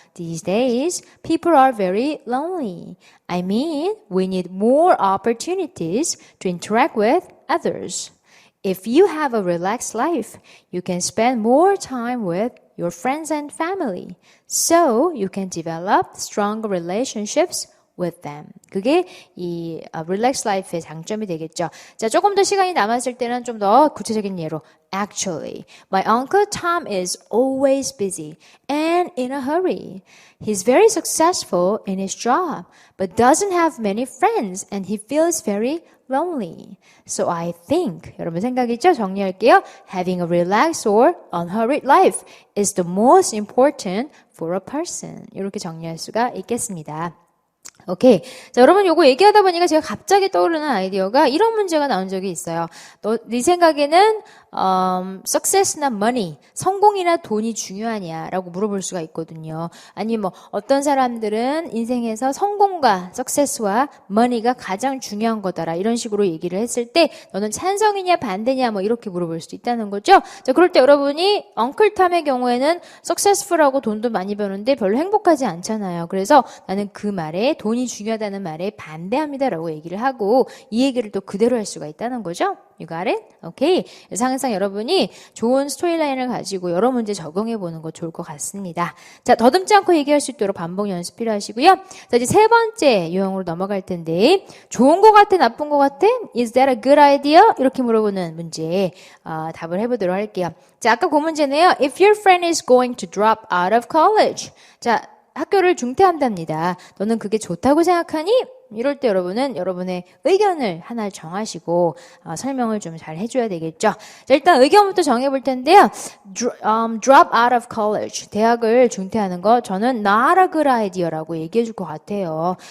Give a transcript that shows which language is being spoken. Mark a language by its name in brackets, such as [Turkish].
[English] These days, people are very lonely. I mean, we need more opportunities to interact with others. If you have a relaxed life, you can spend more time with your friends and family. So, you can develop stronger relationships with them. [Korean] 그게 이 relaxed life의 장점이 되겠죠. 자, 조금 더 시간이 남았을 때는 좀 더 구체적인 예로 [English] Actually, my uncle Tom is always busy and in a hurry. He's very successful in his job, but doesn't have many friends and he feels very lonely. So I think, [Korean] 여러분 생각이죠? 정리할게요. [English] Having a relaxed or unhurried life is the most important for a person. [Korean] 이렇게 정리할 수가 있겠습니다. 오케이. 자, 여러분 요거 얘기하다 보니까 제가 갑자기 떠오르는 아이디어가 이런 문제가 나온 적이 있어요. 네 생각에는 success나 money, 성공이나 돈이 중요하냐라고 물어볼 수가 있거든요. 아니 뭐 어떤 사람들은 인생에서 성공과 success와 money가 가장 중요한 거다라 이런 식으로 얘기를 했을 때 너는 찬성이냐 반대냐 뭐 이렇게 물어볼 수도 있다는 거죠. 자, 그럴 때 여러분이 엉클탐의 경우에는 successful하고 돈도 많이 버는데 별로 행복하지 않잖아요. 그래서 나는 그 말에 돈이 중요하다는 말에 반대합니다라고 얘기를 하고 이 얘기를 또 그대로 할 수가 있다는 거죠. [English] You got it? [Korean] 오케이. 그래서 항상 여러분이 좋은 스토리라인을 가지고 여러 문제 적용해 보는 거 좋을 것 같습니다. 자, 더듬지 않고 얘기할 수 있도록 반복 연습 필요하시고요. 자, 이제 세 번째 유형으로 넘어갈 텐데 좋은 거 같아, 나쁜 거 같아? [English] Is that a good idea? [Korean] 이렇게 물어보는 문제 답을 해보도록 할게요. 자, 아까 그 문제네요. [English] If your friend is going to drop out of college. [Korean] 자, 학교를 중퇴한답니다. 너는 그게 좋다고 생각하니? 이럴 때 여러분은 여러분의 의견을 하나 정하시고 설명을 좀 잘 해줘야 되겠죠. 자, 일단 의견부터 정해볼 텐데요. [English] Drop out of college. [Korean] 대학을 중퇴하는 거 저는 [English] not a good idea [Korean] 라고 얘기해 줄 것 같아요.